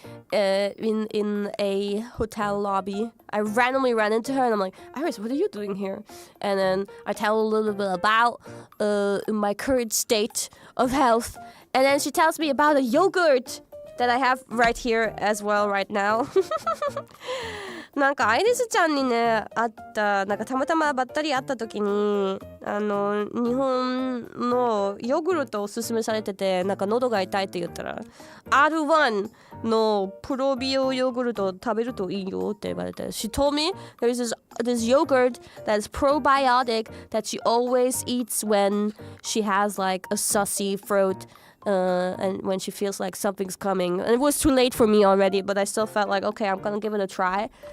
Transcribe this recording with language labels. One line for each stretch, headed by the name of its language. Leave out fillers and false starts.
English: In a hotel lobby. I randomly ran into her and I'm like, Iris, what are you doing here? And then I tell a little bit about my current state of health. And then she tells me about a yogurt that I have right here as well right now.
Japanese: なんかアイリスちゃんにね会ったなんかたまたまばったり会った時に日本のヨーグルトをおすすめされててなんか喉が痛いって言ったら R1 のプロビオヨーグルトを食べるといいよって言われて
English: She told me there's this yogurt that's probiotic that she always eats when she has like a sussy throat and when she feels like something's coming. And it was too late for me already, but I still felt like, okay, I'm gonna give it a try.